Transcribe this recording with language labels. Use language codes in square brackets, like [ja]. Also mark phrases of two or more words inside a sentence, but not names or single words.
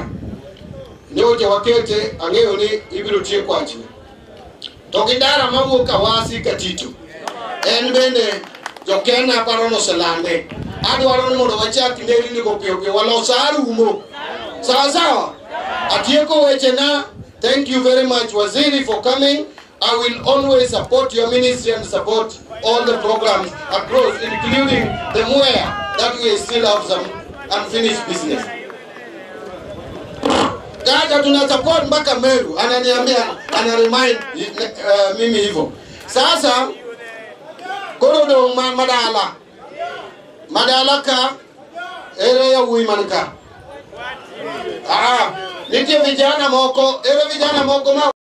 [luo] Nyoche wakete ang'eyo ni ibiro tiek wachni. To gi ndara mawuok Kawasi Katitu. En bende jokena paro noselande. Adwaro ni mondo wachak nderni go piyo walos arumo. Sawa. Atieko wechena. [en] Thank you very much, Waziri, for coming. I will always support your ministry and support all the programs across, including the Mwea, that we still have some unfinished business. [sw] Dada tuna support mpaka Meru, ananiambia, remind mimi hivyo. [luo] Sasa, korodo madala ka, ere ya uimanka. Nitie vijana moko, ere vijana moko